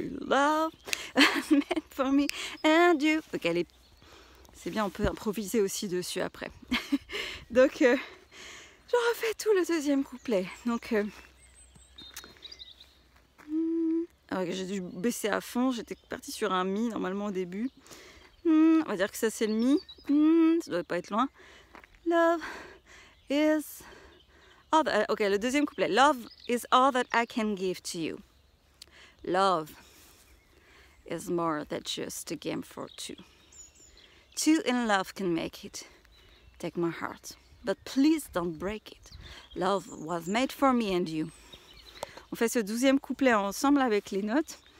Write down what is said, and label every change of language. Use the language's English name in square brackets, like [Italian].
[English] Love was made for me and you. [French] Donc elle est... C'est bien, on peut improviser aussi dessus après. Donc je refais tout le deuxième couplet. Donc j'ai dû baisser à fond, j'étais partie sur un mi normalement au début. On va dire que ça c'est le mi. Ça doit pas être loin. [English] Love is all that... [French] Ok, le deuxième couplet. [English] Love is all that I can give to you. Love is more than just a game for two. Two in love can make it. Take my heart, but please don't break it. Love was made for me and you. [French] On fait ce 12e couplet ensemble avec les notes.